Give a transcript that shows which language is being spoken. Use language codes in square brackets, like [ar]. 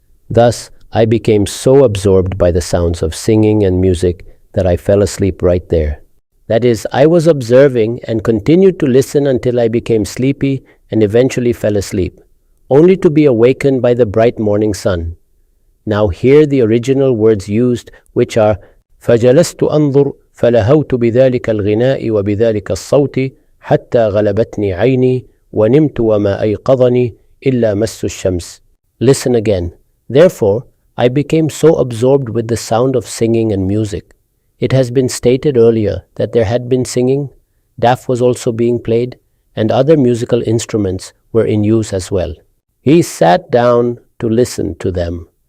[en] Thus, I became so absorbed by the sounds of singing and music that I fell asleep right there. That is, I was observing and continued to listen until I became sleepy and eventually fell asleep, only to be awakened by the bright morning sun. Now hear the original words used, which are [ar] فَجَلَسْتُ أَنْظُرْ فَلَهَوْتُ بِذَلِكَ الْغِنَاءِ وَبِذَلِكَ الصَّوْتِ حَتَّى غَلَبَتْنِي عَيْنِي وَنِمْتُ وَمَا أَيْقَظَنِي إِلَّا مَسُّ الشَّمْسِ. [en] Listen again. Therefore, I became so absorbed with the sound of singing and music. It has been stated earlier that there had been singing, daf was also being played, and other musical instruments were in use as well. He sat down to listen to them.